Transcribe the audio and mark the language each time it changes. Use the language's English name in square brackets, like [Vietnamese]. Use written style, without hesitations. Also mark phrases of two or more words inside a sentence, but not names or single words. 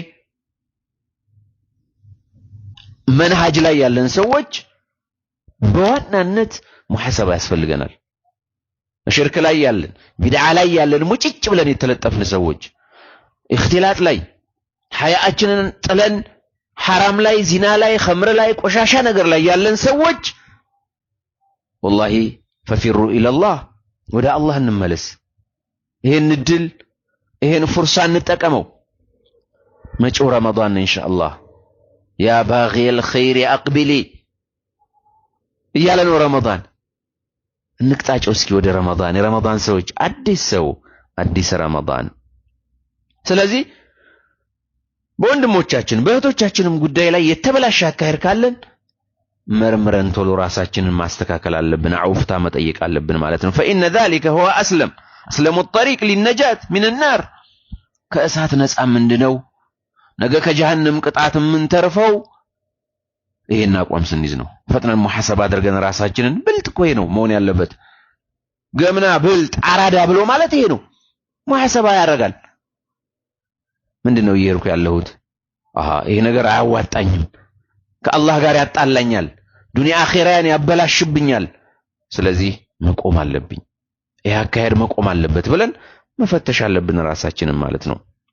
[Amharic] መንሃጅ ላይ ያለን ሰዎች በዋናነት ሙሐሰባ ያስፈልገናል ሽርክ ላይ ያለን ቢድዓ ላይ ያለን ሙጭጭ ብለን የተለጠፍን ሰዎች اختلاط ላይ ሐያአችንን ጥለን حرام ላይ ዚና ላይ ኸምር ላይ ቆሻሻ ነገር ላይ ያለን ሰዎች [Arabic] والله ففروا الى الله [Amharic] ወደ አላህ እንመለስ ይሄን ድል ይሄን ፍርሳ እንጠቀመው መጪው ረመዳን ኢንሻአላህ ያ [Arabic] باغي الخير اقبلي [Amharic] እያለ ነው ረመዳን እንቅጣጫው እስኪ ወደ ረመዳን የረመዳን ሰዎች አዲስ ሰው አዲስ ረመዳን ስለዚህ በወንድሞቻችን በእህቶቻችንም ጉዳይ ላይ የተበላሸ አካሄድ ካለን መርምረን ቶሎ ራሳችንን ማስተካከል አለብን አውፍታ መጠየቅ አለብን ማለት ነው فإن [Arabic] ذلك هو أسلم الطريق للنجاة من النار [Amharic] ከእሳት ነፃ ምንድነው ነገ ከጀሃነም ቅጣት ምን ተርፈው ይሄን አቋም ስንይዝ ነው ፈጥነን ሙሐሰባ አድርገን ራሳችንን ብልጥ ቆይ ነው መሆን ያለበት ገምና ብልጥ አራዳ ብሎ ማለት ይሄ ነው ሙሐሰባ ያደርጋል ምንድነው እየርኩ ያለሁት ይሄ ነገር አያዋጣኝም ከአላህ ጋር ያጣላኛል ዱንያ አኺራን ያበላሽብኛል ስለዚህ መቆም አለብኝ ይሄ አካሄድ መቆም አለበት ብለን መፈተሽ አለብን ራሳችንን ማለት ነው